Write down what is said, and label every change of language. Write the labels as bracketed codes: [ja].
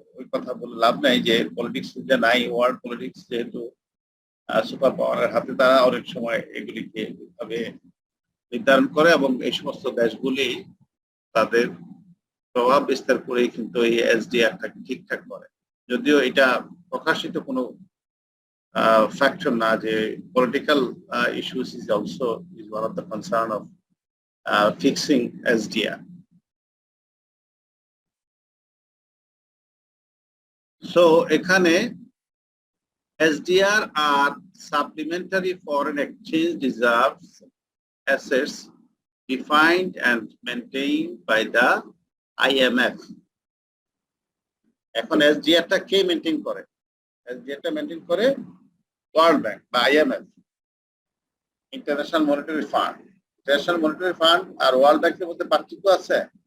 [bn] ওই কথা বলে লাভ নাই যে পলিটিক্স যে নাই, ওয়ার্ল্ড পলিটিক্স যেহেতু সুপার পাওয়ারের হাতে, তারা অনেক সময় এগুলিকে ভাবে নির্ধারণ করে এবং এই সমস্ত দেশগুলি তাদের প্রভাব বিস্তার করেই কিন্তু এই এসডিআরটাকে ঠিকঠাক করে। যদিও এটা প্রকাশিত কোনো ফ্যাক্টর না যে [en] Political issues is also is one of the concern of fixing SDR. [bn] So এখানে [en] SDR are supplementary foreign exchange reserves assets defined and maintained by the IMF. [bn] এখন SDR টা কে মেইনটেইন করে? SDR টা মেইনটেইন করে world bank বা IMF, international monetary fund. International monetary fund আর world ব্যাংকের মধ্যে পার্থক্য আছে?